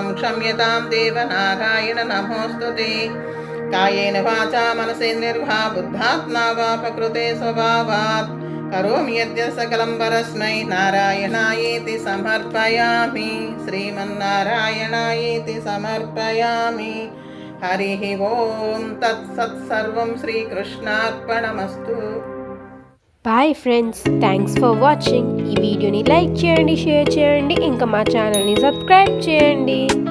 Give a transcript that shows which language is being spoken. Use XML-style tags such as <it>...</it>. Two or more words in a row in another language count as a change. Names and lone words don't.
<sa>क्षम्यतां देवनारायण नमोऽस्तु ते कायेन वाचा मनसेन्द्रिर्वा बुद्धात्मा वा प्रकृते स्वभावात् करोमि यद्यत् सकलं परस्मै नारायणायेति समर्पयामि श्रीमन्नारायणायेति समर्पयामि हरिः ओं तत्सत् सर्वं श्रीकृष्णार्पणमस्तु।</sa> <en>Bye friends, thanks for watching.</en> <te>ఈ వీడియోని లైక్ చేయండి, షేర్ చేయండి, ఇంకా మా ఛానల్ని సబ్స్క్రైబ్ చేయండి.</te>